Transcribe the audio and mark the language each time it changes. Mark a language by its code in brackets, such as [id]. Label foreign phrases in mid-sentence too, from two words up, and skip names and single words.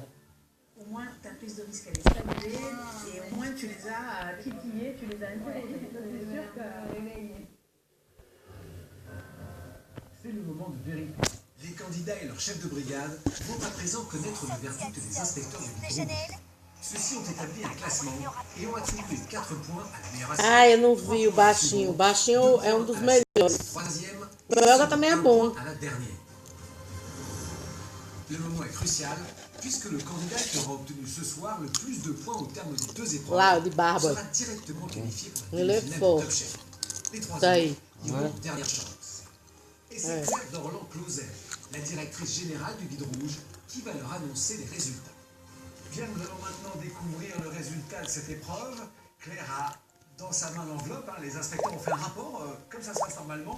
[fr] Au moins, ta prise de risque, elle est saluée. Et au moins, tu les as titillés, tu les as interrogés. C'est sûr que... C'est le moment de vérité. Les candidats et leur chef de brigade vont à présent connaître le verdict des inspecteurs du groupe. Ceux-ci ont établi un classement et ont attribué 4 points à la meilleure assiette. [pt] Ah, eu não vi o baixinho. O baixinho é dos melhores. [fr] Troisième, [pt] O Yoga também é bom. [fr] à la dernière. Le moment est crucial puisque le candidat qui aura obtenu ce soir le plus de points au terme des 2 épreuves [pt] Lá, o de barba. [fr] sera directement qualifié pour la [pt] Ele é [fr] demi-finale [pt] fort. [fr] du Top Chef. Les [pt] Tá [fr] troisièmes [pt] aí. [fr] iront en dernière chance. Et c'est Ouais. Claire Dorland-Closet, la directrice générale du Guide Rouge, qui va leur annoncer les résultats. Bien, nous allons maintenant découvrir le résultat de cette épreuve. Claire a dans sa main l'enveloppe, les inspecteurs ont fait un rapport, comme ça se passe normalement.